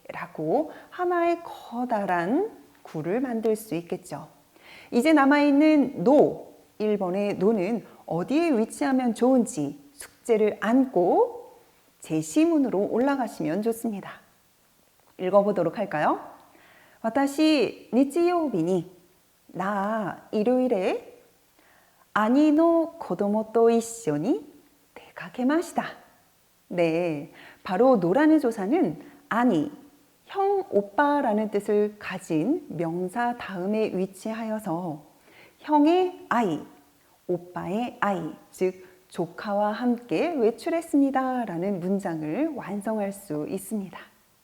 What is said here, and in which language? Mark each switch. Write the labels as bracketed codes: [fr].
[ko] 라고 하나의 커다란 구를 만들 수 있겠죠. 이제 남아있는 노, 1번의 노는 어디에 위치하면 좋은지 숙제를 안고 제시문으로 올라가시면 좋습니다. 읽어보도록 할까요? [ja] 私、日曜日に、 [ko] 나 일요일에 [ja] 兄の子供と一緒に出かけました. [ko] 네, 바로 노라는 조사는 아니, 형, 오빠라는 뜻을 가진 명사 다음에 위치하여서 형의 아이, 오빠의 아이, 즉 조카와 함께 외출했습니다 라는 문장을 완성할 수 있습니다.